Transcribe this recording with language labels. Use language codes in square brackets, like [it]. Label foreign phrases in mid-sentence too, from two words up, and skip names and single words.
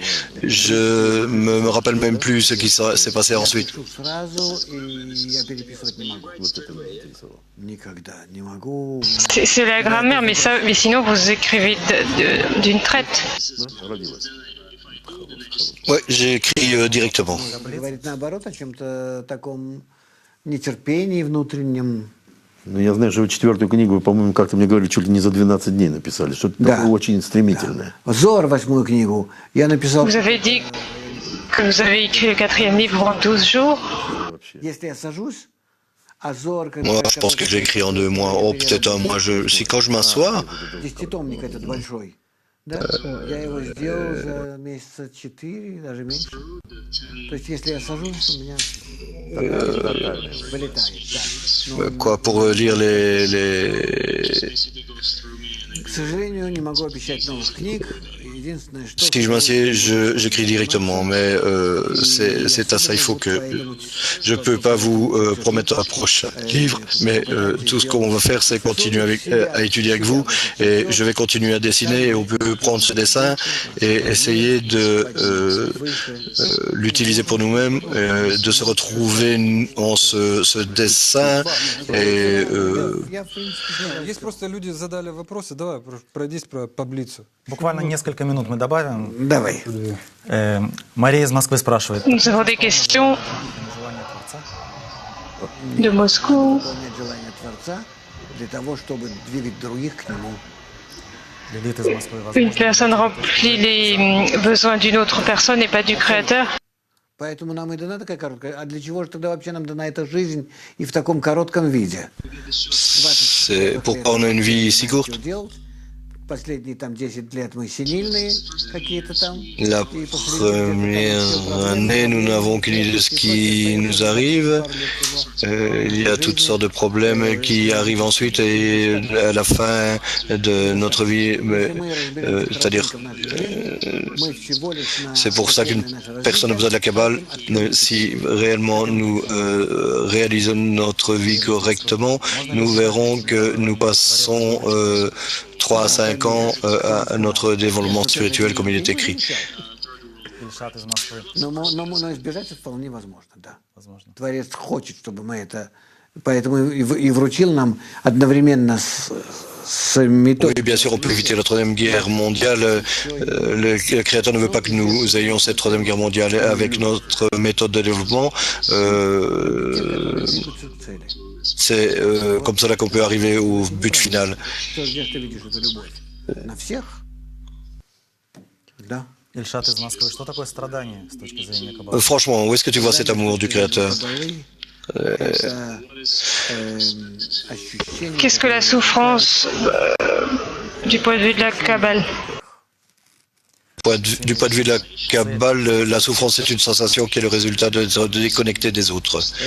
[fr] Je me rappelle même plus ce qui s'est passé ensuite. C'est la grammaire, mais sinon vous écrivez d'une traite. Ouais, j'ai écrit directement. [ru] Ну, я знаю, что вы 4-ю книгу, по-моему, как-то мне говорили, чуть ли не за 12 дней написали. Что-то такое очень стремительное. Зор, 8-ю книгу, я написал... [fr] Vous avez dit que vous avez écrit le 4e livre en 12 jours. [ru] Если я сажусь, а Зор... [fr] Moi, je pense que j'ai écrit en 2 mois, oh, peut-être 1 mois. Si quand je m'assois, [ru] Десятитомник этот большой. Да? Я его сделал за месяца 4, даже меньше. То есть, если я сажусь, у меня вылетает. Да. [fr] quoi, pour lire les... [ru] К сожалению, не могу обещать новых книг. Единственное, что... [fr] Si je m'assieds, j'écris directement, mais c'est à ça, il faut que... Je ne peux pas vous promettre un prochain livre, mais tout ce qu'on va faire, c'est continuer à étudier avec vous, et je vais continuer à dessiner, et on peut prendre ce dessin et essayer de l'utiliser pour nous-mêmes, de se retrouver en ce dessin, et... [ru] Есть просто люди задали вопросы, давай пройдись по таблицу. Буквально несколько минут мы добавим. Давай. Мария из Москвы спрашивает. [fr] Nous avons des questions de Moscou. [ru] Выполнять желание Творца для того, чтобы двигать других к Нему. Лилит из Москвы. [fr] Une personne remplit les besoins d'une autre personne et pas du Créateur. [ru] Поэтому нам и дана такая короткая. А для чего же тогда вообще нам дана эта жизнь и в таком коротком виде? [fr] C'est pourquoi on a une vie si courte. [ru] Что делать? Последние там 10 лет мы синильные какие-то там. [fr] La première année, nous n'avons qu'une idée de ce qui nous arrive. Il y a toutes sortes de problèmes qui arrivent ensuite et à la fin de notre vie, c'est-à-dire, c'est pour ça qu'une personne a besoin de la Kabbale. Si réellement nous réalisons notre vie correctement, nous verrons que nous passons 3 à 5 ans à notre développement spirituel comme il est écrit. [ru] Но избежать вполне возможно, да. Творец хочет, чтобы мы это... Поэтому и вручил нам одновременно с méthode. [fr] Oui, bien sûr, on peut éviter la Troisième Guerre mondiale. Le Créateur ne veut pas que nous ayons cette Troisième Guerre mondiale avec notre méthode de développement. C'est comme ça qu'on peut arriver au but final. [ru] Ильшат из Москвы. Что такое страдание с точки зрения Каббалы? [fr] Franchement, où est-ce que tu vois cet amour du Créateur? Qu'est-ce que la souffrance du point de vue de la Kabbale? Du point de vue de la Kabbale, la souffrance est une sensation qui est le résultat de se déconnecter des autres.